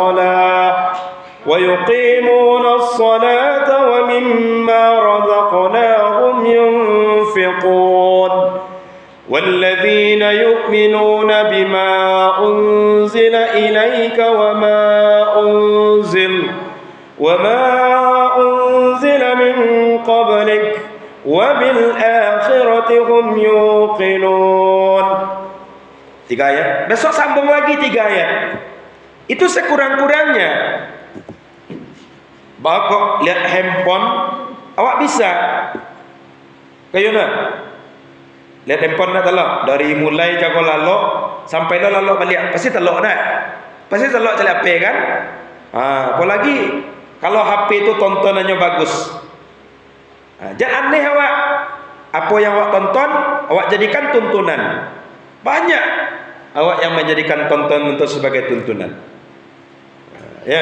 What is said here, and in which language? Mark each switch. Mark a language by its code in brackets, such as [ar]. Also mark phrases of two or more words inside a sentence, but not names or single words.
[ar] الصلاة ومما رزقناهم ينفقون والذين يؤمنون بما أنزل إليك وما أنزل من قبلك وبالآخرة هم يوقنون. [id] 3 ayat. Besok sambung lagi 3 ayat. Itu sekurang-kurangnya. Bapak lihat handphone, awak bisa. Kayaknya lihat handphone nak telok dari mulai [min] jago lalok sampai lalok balik, [id] pasti telok nak. Pasti telok cari HP kan? Apalagi kalau HP itu tontonannya bagus. Jangan aneh awak. Apa yang awak tonton, awak jadikan tuntunan. Banyak awak yang menjadikan tonton itu sebagai tuntunan. Ya.